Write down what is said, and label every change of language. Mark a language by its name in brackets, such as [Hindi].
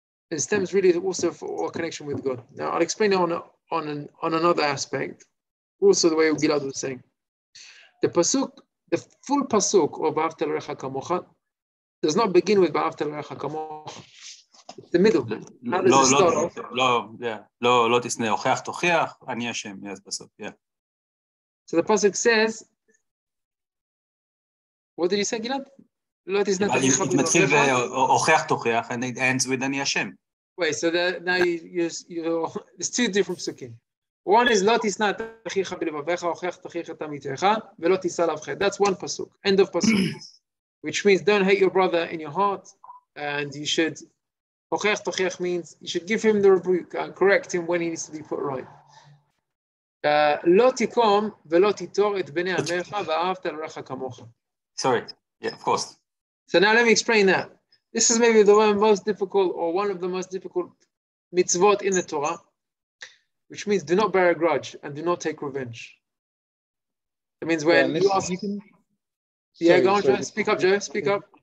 [English] It stems really also for our connection with God. Now I'll explain it on another aspect. Also the way Gilad was saying, the full pasuk of [Hebrew] V'ahavta l'recha kamocha [English] does not begin with V'ahavta l'recha kamocha. It's the middle. How does it start off? [Hebrew] לא תשנא, הוכח תוכיח, אני השם. [English] Yes, [Hebrew] בסוף. [English] Yeah. So the pasuk says, what did you say, Gilad? It [Hebrew] מתחיל והוכח תוכיח, [English] and it ends with [Hebrew] אני השם. [English] Wait, so now there's two different psukim. [Hebrew] One is לא תשנא את אחיך בלבביך, הוכח תוכיח את עמיתך, ולא תישא עליו חטא. [English] That's one pasuk. End of pasuk. Which means don't hate your brother in your heart, and you should. [Hebrew] הוכח תוכיח [English] means you should give him the rebuke and correct him when he needs to be put right. [Hebrew] לא תקום ולא תיטור את בני עמך ואהבת לרעך כמוך. [English] Sorry. Yeah, of course. So now let me explain that. This is maybe most difficult, or one of the most difficult mitzvot in the Torah, which means do not bear a grudge and do not take revenge. It means when you ask... Go on, Joe. Speak up, Joe. Speak up.